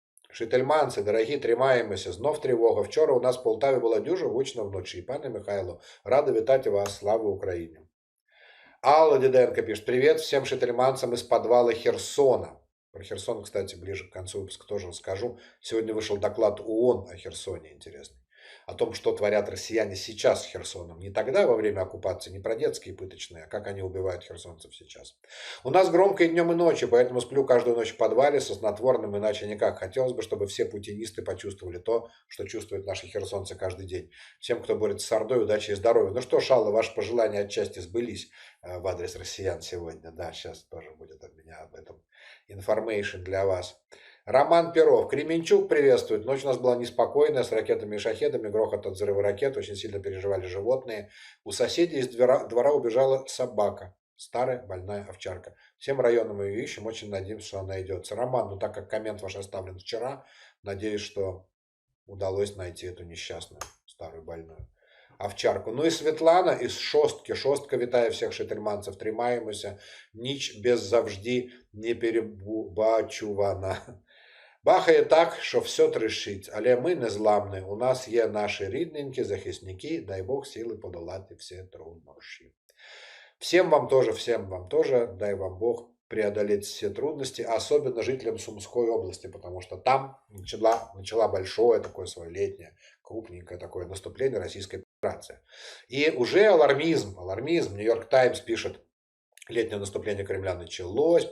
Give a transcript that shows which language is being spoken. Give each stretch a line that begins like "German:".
Ukrainian: Шительманці, дорогі, тримаємося. Знов тривога. Вчора у нас в Полтаві була дуже гучно вночі. Пане Михайло, рада вітати вас. Слава Україні. Алла Диденко
Russian: пишет. Привет всем шительманцам из подвала Херсона. Про Херсон, кстати, ближе к концу выпуска тоже расскажу. Сегодня вышел доклад ООН о Херсоне, интересный. О том, что творят россияне сейчас с Херсоном. Не тогда, во время оккупации, не про детские пыточные, а как они убивают херсонцев сейчас. У нас громко и днем, и ночью, поэтому сплю каждую ночь в подвале со снотворным, иначе никак. Хотелось бы, чтобы все путинисты почувствовали то, что чувствуют наши херсонцы каждый день. Всем, кто борется с Ордой, удачи и здоровья. Ну что, Шалла, ваши пожелания отчасти сбылись в адрес россиян сегодня. Да, сейчас тоже будет от меня об этом информейшн для вас. Роман Перов. Кременчук приветствует. Ночь у нас была неспокойная, с ракетами и шахедами, грохот от взрыва ракет, очень сильно переживали животные. У соседей из двора убежала собака, старая больная овчарка. Всем районам ее ищем, очень надеемся, что она найдется. Роман, ну так как коммент ваш оставлен вчера, надеюсь, что удалось найти эту несчастную старую больную. овчарку. Ну и Светлана из шостки.
Ukrainian: Шостка вітає всіх шительманців. Тримаємося. Ніч без завжди не перебачувана. Бахає так, що все трещить, але ми незламні. У нас є наші рідненькі захисники, дай Бог сили подолати всі труднощі.
Russian: Всем вам тоже, дай вам Бог преодолеть все трудности, особенно жителям Сумской области, потому что там начала большое такое свое летнее, крупненькое такое наступление Российской Федерации. И уже алармизм, Нью-Йорк Таймс пишет, летнее наступление Кремля началось.